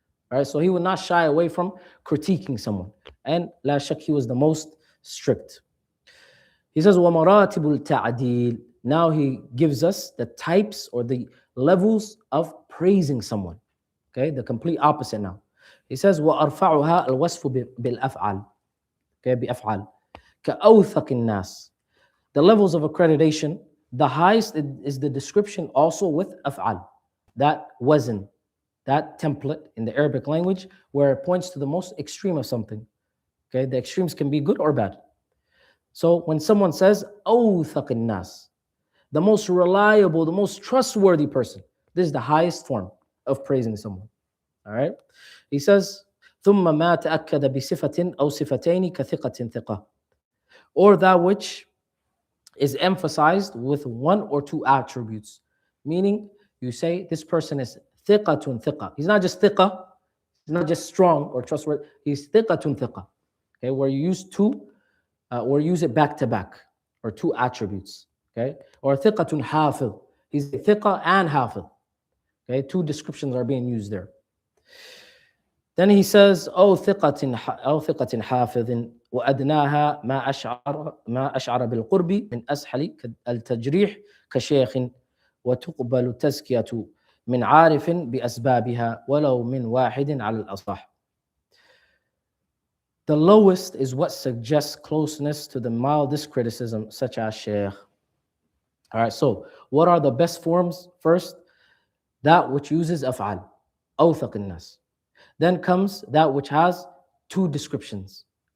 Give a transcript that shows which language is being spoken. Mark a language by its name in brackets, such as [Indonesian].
[English] All right, so he would not shy away from critiquing someone. And la shak, he was the most strict. He says, [Arabic] وَمَرَاتِبُ التَّعْدِيلِ. [English] Now he gives us the types or the levels of praising someone. Okay, the complete opposite now. He says, [Arabic] وَأَرْفَعُهَا الْوَصْفُ بِالْأَفْعَالِ. Okay, بِأَفْعَالِ. كَأَوْثَقِ النَّاسِ. [English] The levels of accreditation, the highest is the description also with af'al. That wazn, that template in the Arabic language where it points to the most extreme of something. Okay, the extremes can be good or bad. So when someone says, [Arabic] أَوْثَقِ النَّاسِ, [English] the most reliable, the most trustworthy person, this is the highest form of praising someone. All right? He says, [Arabic] ثُمَّ مَا تَأَكَّدَ بِصِفَةٍ أَوْ صِفَتَيْنِ كَثِقَةٍ ثِقَةٍ. [English] Or that which is emphasized with one or two attributes. Meaning, you say this person is thiqatun thiqa. He's not just thiqa, he's not just strong or trustworthy, he's thiqatun thiqa. Okay, where you use two, or use it back to back, or two attributes. Okay, or thiqatun hafidh. He's thiqa and hafidh. Okay, two descriptions are being used there. Then he says, [Arabic] أو ثقة حافظ وأدناها ما أشعر بالقرب من أسحل التجريح كشيخ وتقبل التزكية من عارف بأسبابها ولو من واحد على الأصح. [English] The lowest is what suggests closeness to the mildest criticism, such as Shaykh. All right, so what are the best forms? First, that which uses af'al, [Arabic] أوثق الناس. [English] Then comes that which has two descriptions.